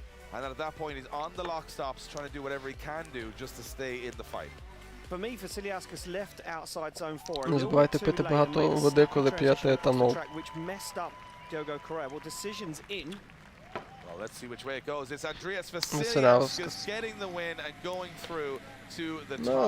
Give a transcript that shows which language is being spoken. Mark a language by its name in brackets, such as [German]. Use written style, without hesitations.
[English] And then at that point he's on the lock stops trying to do whatever he can do just to stay in the fight. For me, Vasiliauskas left outside zone 4. [Ukrainian] Не забувайте пити багато води, коли п'єте етанол. [English] Diogo Correa. Well, decisions in. Well, let's see which way it goes. It's Andreas Vasiliauskas getting the win and going through to the top 8.